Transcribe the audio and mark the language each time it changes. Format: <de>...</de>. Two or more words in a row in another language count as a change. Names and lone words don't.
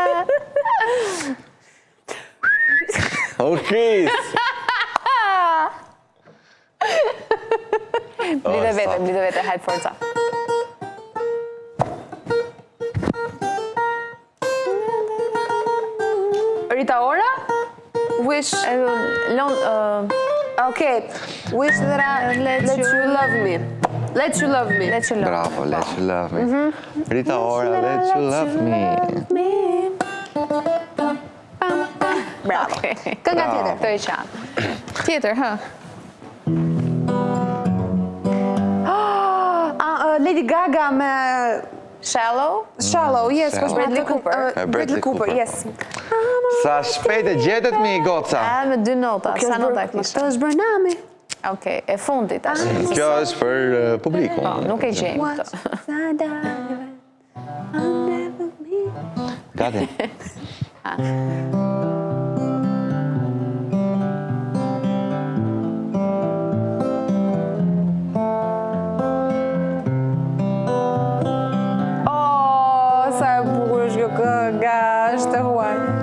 <sq>Okej. Blide vete, hajde forca. Rita Ora?</sq> <en>Wish... Okay, wish that I let you love me. Let you love me. Let you love. Bravo, let you love me. Rita Ora, let you love me.</en> <sq>Bravo. Kënga tjetër. Këtë i qanë. Tjetër, hë? Lady Gaga me</sq> <en>Shallow? Shallow, yes. Shallow. Bradley Cooper. Bradley Cooper, yes.</en> <sq>Sa shpejt e gjetet mi goca. Me 2 nota, sa nota kishtë? Këtë është Bërnami. Okej, e fundit tash. Kjo është për publikun. Po, nuk e gjejmë këtë. Gati. Sa e bukur është kjo kënga, është e huaj.</sq>